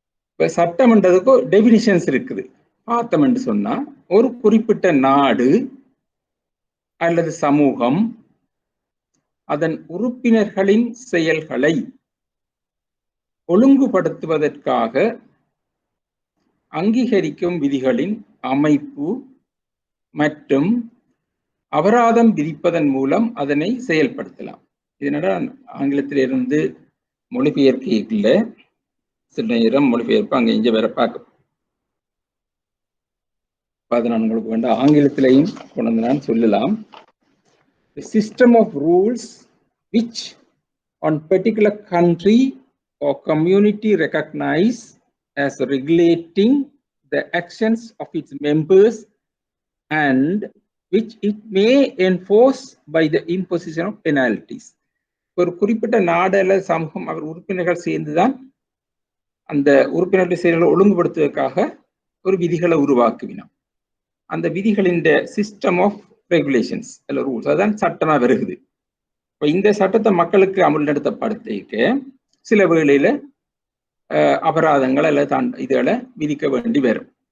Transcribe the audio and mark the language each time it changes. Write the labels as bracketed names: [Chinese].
[Tamil] இப்ப சட்டம்ன்றதுக்கு டெபினிஷன்ஸ் இருக்குது. பார்த்தோம் என்று சொன்னா, ஒரு குறிப்பிட்ட நாடு அல்லது சமூகம் அதன் உறுப்பினர்களின் செயல்களை ஒழுங்குபடுத்துவதற்காக அங்கீகரிக்கும் விதிகளின் அமைப்பு மற்றும் அபராதம் விதிப்பதன் மூலம் அதனை செயல்படுத்தலாம். இதனால ஆங்கிலத்திலிருந்து மொழிபெயர்க்கல சில நேரம் மொழிபெயர்ப்பு அங்கே இங்கே வேற பார்க்கும். அதை நான் உங்களுக்கு வேண்டாம் ஆங்கிலத்திலையும் கொண்டு நான் சொல்லலாம். [English] The system of rules which on particular country or community recognize as regulating the actions of its members and which it may enforce by the imposition of penalties. [Tamil] ஒரு குறிப்பிட்ட நாடு அல்லது சமூகம் அவர் உறுப்பினர்கள் சேர்ந்துதான் அந்த உறுப்பினர்கள் செயல்களை ஒழுங்குபடுத்துவதற்காக ஒரு விதிகளை உருவாக்குவினோம். அந்த விதிகளின் [English] system of regulations [Tamil] அல்ல ரூல்ஸ் அதான் சட்டமா வருகுது. இப்போ இந்த சட்டத்தை மக்களுக்கு அமல்படுத்தப்படுத்திக்க சில வேளையில அபராதங்கள் அல்லது இதுகளை விதிக்க வேண்டி வரும்.